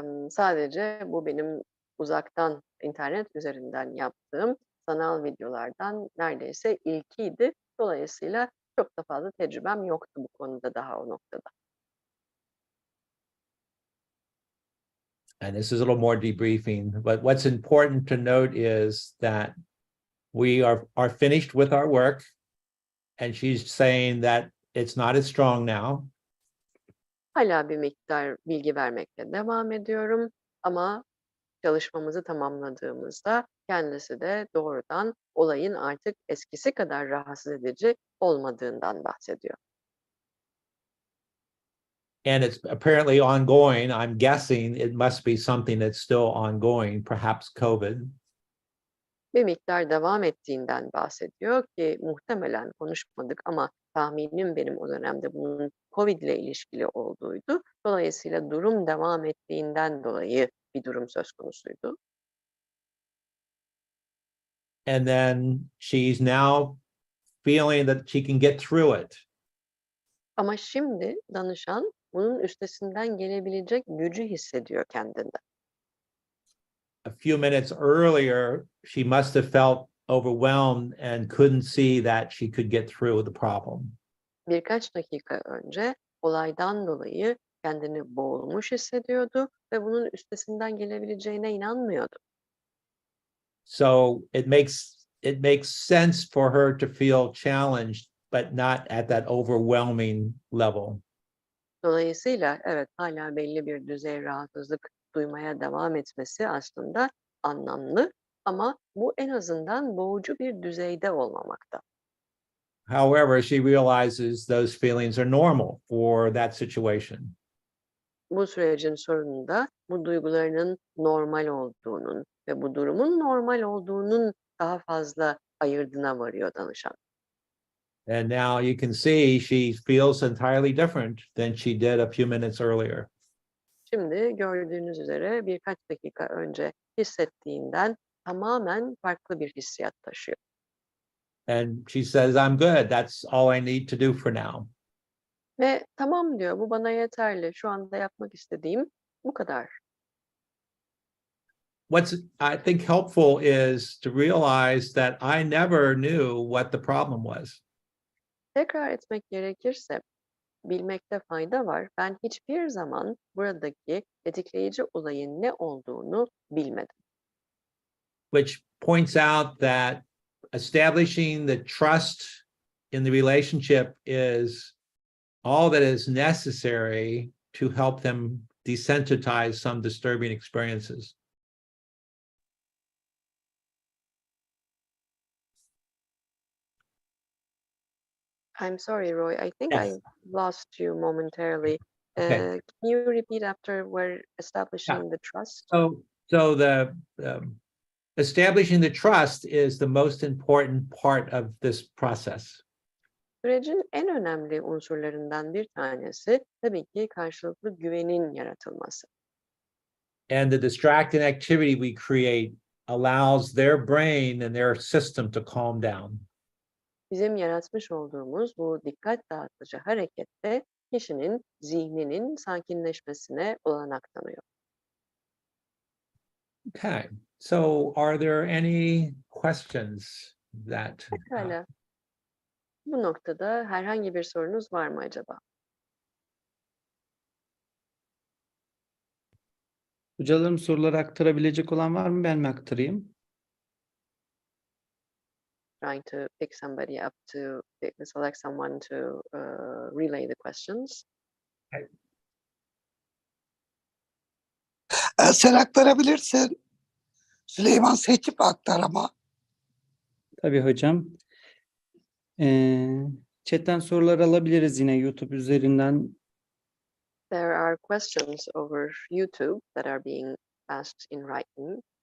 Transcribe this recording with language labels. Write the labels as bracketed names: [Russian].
[Turkish] Sadece bu benim uzaktan internet üzerinden yaptığım sanal videolardan neredeyse ilkiydi. Dolayısıyla çok da fazla tecrübem yoktu bu konuda daha o noktada. [English] And this is a little more debriefing, but what's important to note is that we are finished with our work, and she's saying that it's not as strong now. [Turkish] Hala bir miktar bilgi vermekle devam ediyorum ama çalışmamızı tamamladığımızda kendisi de doğrudan olayın artık eskisi kadar rahatsız edici olmadığından bahsediyor. [English] And it's apparently ongoing. I'm guessing it must be something that's still ongoing, perhaps COVID. [Turkish] Bir miktar devam ettiğinden bahsediyor ki muhtemelen konuşmadık ama tahminim benim o dönemde bunun COVID ile ilişkili olduğuydu. Dolayısıyla durum devam ettiğinden dolayı bir durum söz konusuydu. [English] And then she's now feeling that she can get through it. [Turkish] Ama şimdi danışan bunun üstesinden gelebilecek gücü hissediyor kendinde. [English] A few minutes earlier, she must have felt overwhelmed and couldn't see that she could get through the problem. [Turkish] Birkaç dakika önce olaydan dolayı kendini boğulmuş hissediyordu ve bunun üstesinden gelebileceğine inanmıyordu. [English] So it makes sense for her to feel challenged, but not at that overwhelming level. [Turkish] Dolayısıyla evet hala belli bir düzey rahatsızlık duymaya devam etmesi aslında anlamlı ama bu en azından boğucu bir düzeyde olmamakta. [English] However, she realizes those feelings are normal for that situation. [Turkish] Bu sürecin sonunda bu duygularının normal olduğunun ve bu durumun normal olduğunun daha fazla ayırdına varıyor danışan. [English] And now you can see she feels entirely different than she did a few minutes earlier. [Turkish] Şimdi gördüğünüz üzere birkaç dakika önce hissettiğinden tamamen farklı bir hissiyat taşıyor. [English] And she says, I'm good. That's all I need to do for now. [Turkish] Ve tamam diyor, bu bana yeterli. Şu anda yapmak istediğim bu kadar. [English] What's I think helpful is to realize that I never knew what the problem was. [Turkish] Tekrar etmek gerekirse bilmekte fayda var. Ben hiçbir zaman buradaki tetikleyici olayın ne olduğunu bilmedim. [English] Which points out that establishing the trust in the relationship is all that is necessary to help them desensitize some disturbing experiences. I'm sorry, Roy. I think Yes. I lost you momentarily. Okay. Can you repeat after we're establishing the trust? So the establishing the trust is the most important part of this process. [Turkish] Sürecin en önemli unsurlarından bir tanesi tabii ki karşılıklı güvenin yaratılması. [English] And the distracting activity we create allows their brain and their system to calm down. [Turkish] Bizim yaratmış olduğumuz bu dikkat dağıtıcı harekette kişinin zihninin sakinleşmesine olanak tanıyor. [English] Okay, so are there any questions that [Turkish] Pekala. Bu noktada herhangi bir sorunuz var mı acaba? Hocalarım soruları aktarabilecek olan var mı? Ben mi aktarayım? [English] Trying to pick somebody up to select someone to relay the questions. [Turkish] Sen aktarabilirsin. Süleyman seçip aktar ama. Tabii hocam. Chat'ten sorular alabiliriz yine YouTube üzerinden. [English] There are questions over YouTube that are being asked in writing.